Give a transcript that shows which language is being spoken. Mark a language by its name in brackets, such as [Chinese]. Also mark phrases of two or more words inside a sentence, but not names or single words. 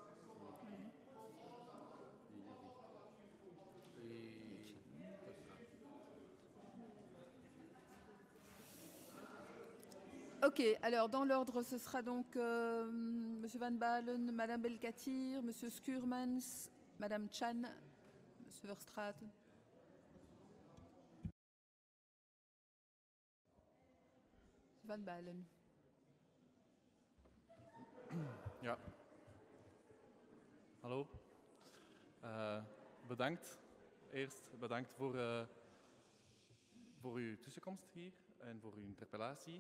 [French] Ok, alors dans l'ordre, ce sera donc Monsieur Van Balen, Madame Belkatir, Monsieur Skurmans, Madame Chan, Monsieur Verstraeten. Van Balen. [Dutch] Ja. Hallo. Bedankt. Eerst bedankt voor uw tussenkomst hier en voor uw interpellatie.